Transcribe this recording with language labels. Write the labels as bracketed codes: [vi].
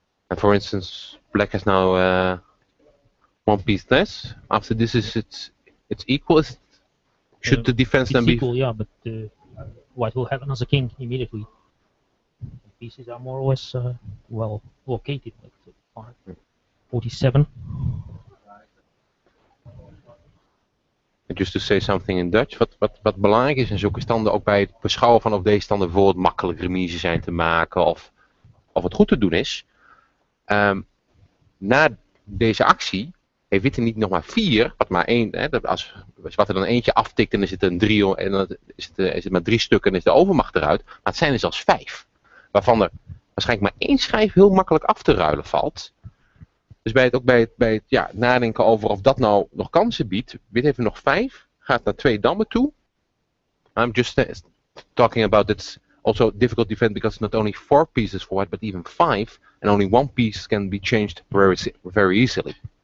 [en] And for instance, black has now one piece less. After this is it's equal. Should the defense then It's be equal, yeah, but white will have another king immediately. The pieces are more or less well located, like 5, 47. just to say something in Dutch, [nl] wat belangrijk is in zulke standen, ook bij het beschouwen van of deze standen bijvoorbeeld makkelijk remise zijn te maken of het goed te doen is. Na deze actie heeft witte niet nog maar 4, wat maar 1, hè, als wat er dan eentje aftikt, dan is het een 3 en dan is het maar 3 stukken en is de overmacht eruit. Maar het zijn er zelfs 5, waarvan er waarschijnlijk maar 1 schijf heel makkelijk af te ruilen valt. Dus bij het nadenken over of dat nou nog kansen biedt, wit heeft er nog 5, gaat naar 2 dammen toe. [en] I'm just talking about it's also difficult defense because it's not only 4 pieces for white, but even 5, and only 1 piece can be changed very easily.